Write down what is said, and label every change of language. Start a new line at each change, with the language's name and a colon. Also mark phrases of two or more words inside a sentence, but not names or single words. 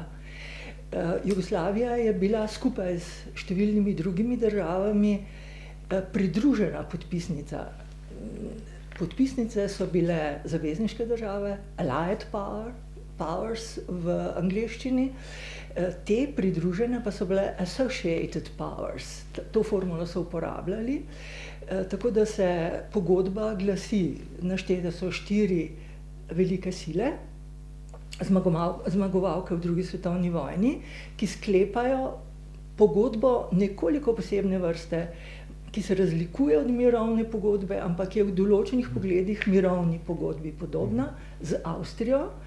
Slovenian: Jugoslavija je bila skupaj s številnimi drugimi državami pridružena podpisnica. Podpisnice so bile zavezniške države,
English: Allied powers
Slovenian: v angleščini, te pridružene pa so bile
English: Associated powers.
Slovenian: To formulo so uporabljali, tako da se pogodba glasi, naštete so 4 velike sile, zmagovalke v drugi svetovni vojni, ki sklepajo pogodbo nekoliko posebne vrste, ki se razlikuje od mirovne pogodbe, ampak je v določenih pogledih mirovni pogodbi podobna, z Avstrijo,